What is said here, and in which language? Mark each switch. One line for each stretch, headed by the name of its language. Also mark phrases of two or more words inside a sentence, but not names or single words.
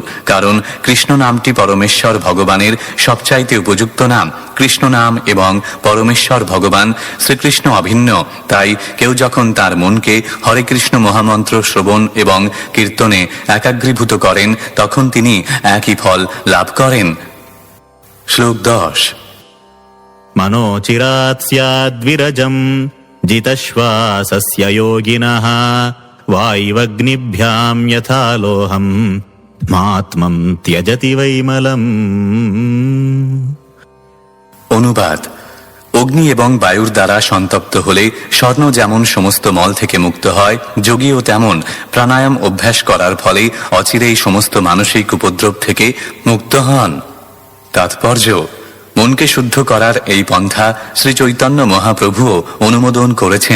Bangla: কারণ কৃষ্ণ নামটি পরমেশ্বর ভগবানের সবচাইতে উপযুক্ত নাম। কৃষ্ণ নাম এবং পরমেশ্বর ভগবান শ্রীকৃষ্ণ অভিন্ন। তাই কেউ যখন তার মনকে হরে কৃষ্ণ মহামন্ত্র শ্রবণ এবং কীর্তনে একাগ্রীভূত করেন, তখন তিনি একই ফল লাভ করেন। শ্লোক 10।
Sanskrit: मनोचिरात् स्याद्विरजम् जितश्वासस्य योगिनः वायुवग्निभ्याम् यथा लोहम् मात्मम् त्यजति वैमलम्।
Bangla: অনুবাদ: অগ্নি এবং বায়ুর দ্বারা সন্তপ্ত হলে স্বর্ণ যেমন সমস্ত মল থেকে মুক্ত হয়, যোগীও তেমন প্রাণায়াম অভ্যাস করার ফলে অচিরেই সমস্ত মানসিক উপদ্রব থেকে মুক্ত হন। তাৎপর্য: মনকে শুদ্ধ করার এই পন্থা শ্রী চৈতন্য মহাপ্রভুও অনুমোদন করেছেন।